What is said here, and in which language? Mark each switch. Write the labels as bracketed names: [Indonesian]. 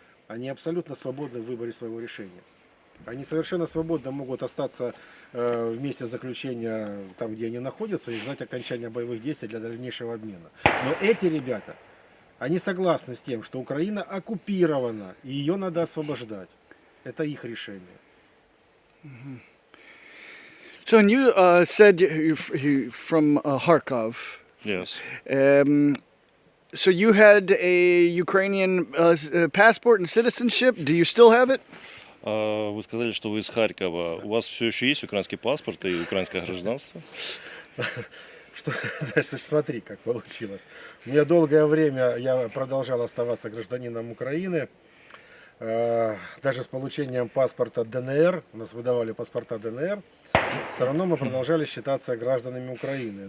[Russian] Они абсолютно свободны в выборе своего решения. Они совершенно свободно могут остаться в месте заключения, там, где они находятся, и ждать окончания боевых действий для дальнейшего обмена. Но эти ребята, они согласны с тем, что Украина оккупирована, и ее надо освобождать. Это их решение. [English] So, and you said you're from Kharkov, Yes. So you had a Ukrainian passport and citizenship. Do you still have it? [Russian] Вы сказали, что вы из Харькова. У вас все еще есть украинский паспорт и украинское гражданство? Что, значит, смотри, как получилось. У меня долгое время я продолжал оставаться гражданином Украины. Даже с получением паспорта ДНР, у нас выдавали паспорта ДНР, все равно мы продолжали считаться гражданами Украины.